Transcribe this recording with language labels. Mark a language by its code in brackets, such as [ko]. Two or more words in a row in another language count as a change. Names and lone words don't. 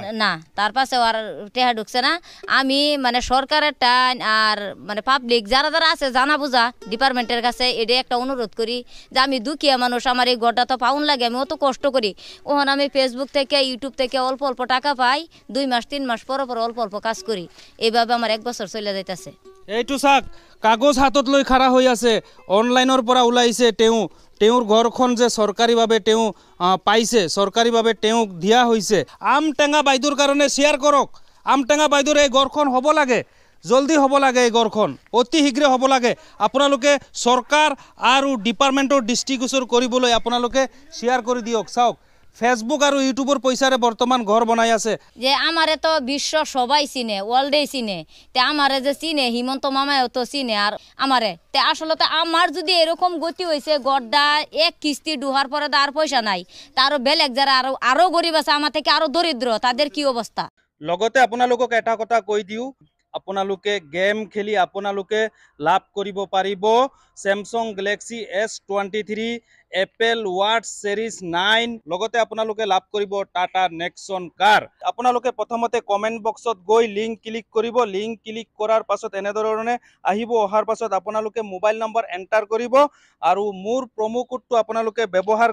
[bn] না তার পাশে আর টেহা ঢুকছে না আমি মানে সরকারের টান আর মানে পাবলিক যারা যারা আছে জানা বুঝা ডিপার্টমেন্টের কাছে এটা একটা অনুরোধ করি যে আমি দুঃখিয়া মানুষ আমার এই গড়টা তো পাউন লাগে আমি অত কষ্ট করি ওখানে আমি ফেসবুক থেকে ইউটিউব থেকে অল্প অল্প টাকা পাই 2 মাস 3 মাস পর পর অল্প অল্প কাজ করি এইভাবে আমার 1 বছর চলে যাইতেছে [as] এইটো চাক কাগজ হাতত লৈ খাৰা হৈ আছে অনলাইনৰ পৰা ওলাইছে তেওঁৰ ঘৰখন যে চৰকাৰীভাৱে তেওঁ পাইছে চৰকাৰীভাৱে তেওঁক দিয়া হৈছে আম টেঙা বাইদেউৰ কাৰণে শ্বেয়াৰ কৰক আম টেঙা বাইদেউৰ এই ঘৰখন হ'ব লাগে জলদি হ'ব লাগে এই ঘৰখন অতি শীঘ্ৰে হ'ব লাগে আপোনালোকে চৰকাৰ আৰু ডিপাৰ্টমেণ্টৰ দৃষ্টিগোচৰ কৰিবলৈ আপোনালোকে শ্বেয়াৰ কৰি দিয়ক চাওক [bn] ফেসবুক আর ইউটিউবের পয়সারে বর্তমান ঘর বানাই আছে যে আমারে তো বিশ্ব সবাই চিনে ওয়ার্ল্ডে চিনে তে আমারে যে চিনে হিমন্ত মামাও তো চিনে আর আমারে তে আসলে তো আমার যদি এরকম গতি হয়েছে গড়টা এক কিস্তি ডুহার পরে তো আর পয়সা নাই তারও বেলেগ যারা আরো গরিব আছে আমার থেকে আরো দরিদ্র তাদের কি অবস্থা [as] লগতে আপোনালোকক এটা কথা কৈ দিও আপোনালোকে গেম খেলি আপোনালোকে লাভ কৰিব পাৰিব স্যামসাং গ্যালাক্সি S23 এপল ওয়াচ সিরিজ 9 লগতে আপোনালোকে লাভ কৰিব টাটা নেক্সন কাৰ আপোনালোকে প্ৰথমতে কমেন্ট বক্সত গৈ [en] link click [as] কৰিব [en] link click [as] কৰাৰ পাছত এনে ধৰণে আহিব অহাৰ পাছত আপোনালোকে [en] mobile number enter [as] কৰিব আৰু মোৰ প্ৰমো কোডটো আপোনালোকে ব্যৱহাৰ